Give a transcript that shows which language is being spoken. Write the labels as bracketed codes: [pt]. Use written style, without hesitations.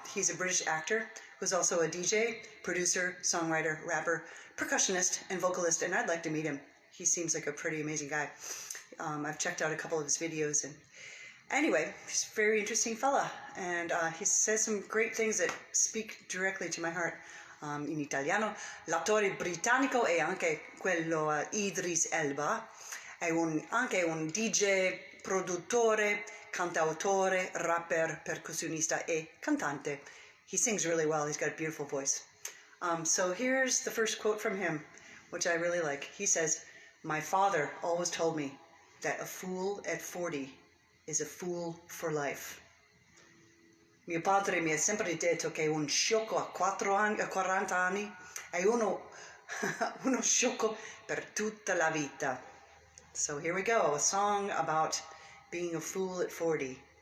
[en] He's a British actor who's also a DJ, producer, songwriter, rapper, percussionist, and vocalist, and I'd like to meet him. He seems like a pretty amazing guy. I've checked out a couple of his videos, and anyway, he's a very interesting fella, and he says some great things that speak directly to my heart. [it] In italiano, l'attore britannico e anche quello Idris Elba è anche un DJ, produttore, cantautore, rapper, percussionista e cantante. [en] He sings really well. He's got a beautiful voice. So here's the first quote from him, which I really like. He says, "My father always told me that a fool at 40 is a fool for life." [it] Mio padre mi ha sempre detto che un sciocco a 40 anni è uno sciocco per tutta la vita. [en] So here we go, a song about being a fool at 40.